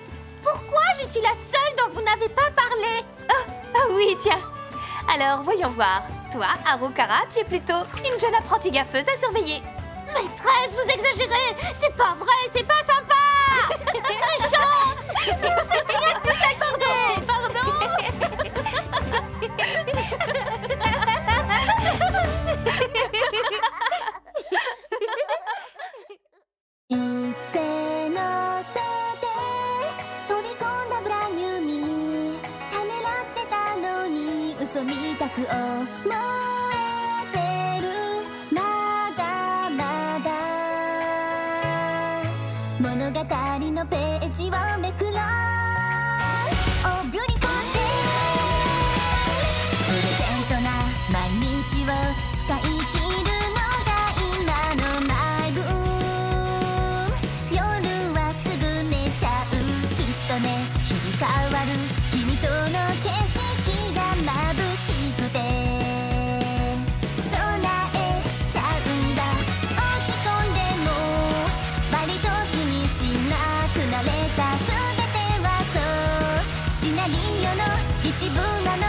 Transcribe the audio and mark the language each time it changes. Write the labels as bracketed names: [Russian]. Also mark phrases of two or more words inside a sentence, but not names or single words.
[French] Pourquoi je suis la seule dont vous n'avez pas parlé? Ah oui, tiens. Alors, voyons voir. Toi, Harukara, tu es plutôt une jeune apprentie gaffeuse à surveiller. Maîtresse, vous exagérez. C'est pas vrai, c'est pas sympa. Méchante. C'est rien de plus taquiné. Pardon. [Japanese] 一斉のせて飛び込んだ [English] brand new me [Japanese] ためらってたのに嘘みたく思えてるまだまだ物語のページをめくろう [English] Oh beautiful day [Japanese] プレゼントな毎日を使い切るのが今のマイブーム夜はすぐ寝ちゃうきっとね日々変わる君との景色が眩しくて備えちゃうんだ落ち込んでも割と気にしなくなれた全てはそうシナリオの一部の